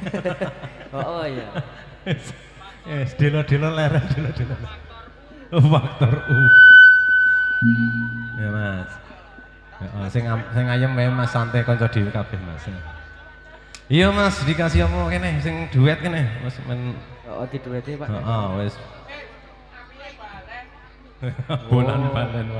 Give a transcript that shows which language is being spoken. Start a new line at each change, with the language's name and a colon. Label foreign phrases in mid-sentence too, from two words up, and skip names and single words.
Javanese: Oh iya. Delo-delo ler, delo-delo. Faktor U. Ya Mas. Heeh, sing ayem wae Mas santai kanca dhewe kabeh Mas. Iya Mas,
Indonesian: dikasih apa
Javanese: kene sing duet kene. Mas men Oh didueti Pak. heeh wis. Bulan balen wae.